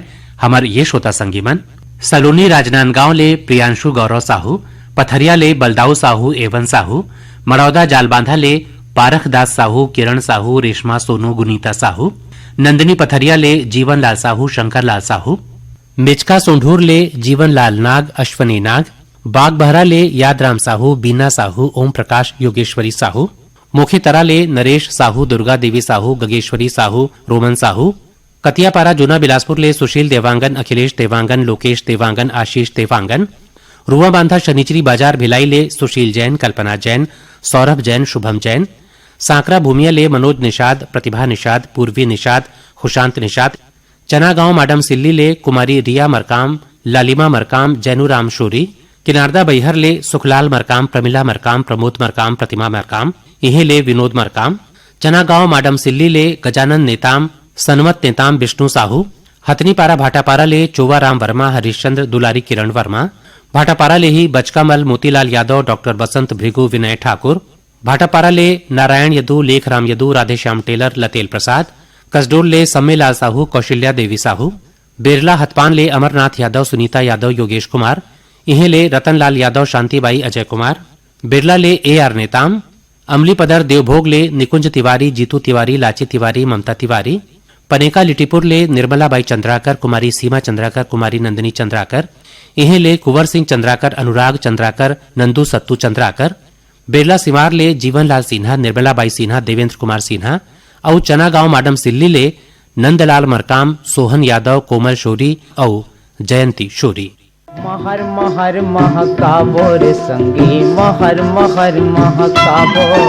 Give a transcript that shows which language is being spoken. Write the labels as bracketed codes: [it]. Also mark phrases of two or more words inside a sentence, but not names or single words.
[hne] हमर ये श्रोता संगीमन सलोनी राजनांदगांव ले प्रियांशु गौरव साहू, पथरिया ले बलदाऊ साहू एवं साहू, मड़ौदा जालबांधा ले पारख दास साहू, किरण साहू, रेशमा सोनू, गुनीता साहू, नंदिनी पथरिया ले जीवन लाल साहू, शंकर लाल साहू, मिचका सोंढूर ले जीवन लाल नाग, अश्वनी नाग, बाग बहरा ले यादराम साहू, बीना साहू, ओम प्रकाश योगेश्वरी साहू, मुखीतरा ले नरेश साहू, दुर्गा देवी साहू, गगेश्वरी साहू, रोमन साहू, कतियापारा जूना बिलासपुर ले सुशील देवांगन, अखिलेश देवांगन, लोकेश देवांगन, आशीष देवांगन, रुआ बांधा शनिचरी बाजार भिलाई ले सुशील जैन, कल्पना जैन, सौरभ जैन, शुभम जैन, सांकरा भूमिया ले मनोज निषाद, प्रतिभा निषाद, पूर्वी निषाद, खुशांत निषाद, चना गांव माडम सिल्ली ले कुमारी रिया मरकाम, लालिमा मरकाम, जैनूराम शोरी, किनारदा बैहर ले सुखलाल मरकाम, प्रमिला मरकाम, प्रमोद मरकाम, प्रतिमा मरकाम, इहे ले विनोद मरकाम, चना गांव माडम सिल्ली ले गजानन नेताम, सनमत नेताम विष्णु साहू, हथनीपारा भाटापारा ले चोवाराम वर्मा, हरिश्चंद्र दुलारी, किरण वर्मा, भाटापारा ले ही बचकामल मोतीलाल यादव, डॉक्टर बसंत भृगु, विनय ठाकुर, भाटापारा ले नारायण यदू, लेखराम यदू, राधेश्याम टेलर, लतेल प्रसाद, कसडोल ले सम्मेलाल साहू, कौशल्या देवी साहू, बेरला हथपान ले अमरनाथ यादव, सुनीता यादव, योगेश कुमार, इहे ले रतनलाल यादव, शांतिबाई, अजय कुमार, बिरला ले AR नेताम, अमली पदर देवभोग ले निकुंज तिवारी, जीतू तिवारी, लाची तिवारी, ममता तिवारी, पनेका लिटिपुर ले निर्मलाबाई चंद्राकर, कुमारी सीमा चंद्राकर, कुमारी नंदिनी चंद्राकर, इहे ले कुंवर सिंह चंद्राकर, अनुराग चंद्राकर, नंदू सत्तू चंद्राकर, बिरला सिवार ले जीवनलाल सिन्हा, निर्मलाबाई सिन्हा, देवेंद्र कुमार सिन्हा और चना गांव माडम सिल्ली ले नंदलाल मरकाम, सोहन यादव, कोमल शोरी और जयंती शोरी। महर महर महकाबो रे संगी, महर महर महकाबो,